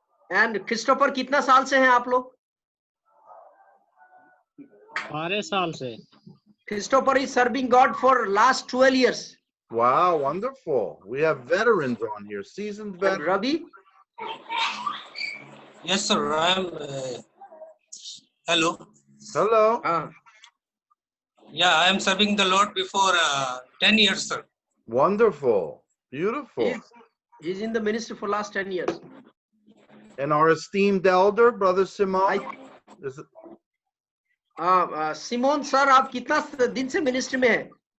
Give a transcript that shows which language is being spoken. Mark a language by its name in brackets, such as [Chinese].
[Hindi] And Christopher कितना साल से हैं आप लोग? 12 साल से। [English] Christopher is serving God for last 12 years. Wow, wonderful. We have veterans on here, seasoned And veterans. Ravi? Yes, sir. I'm. Hello. Hello. Yeah, I am serving the Lord before 10 years, sir. Wonderful. Beautiful. He's in the ministry for last 10 years. And our esteemed elder, Brother Simone. Is it? [Hindi] Simone sir आप कितना दिन से ministry में है?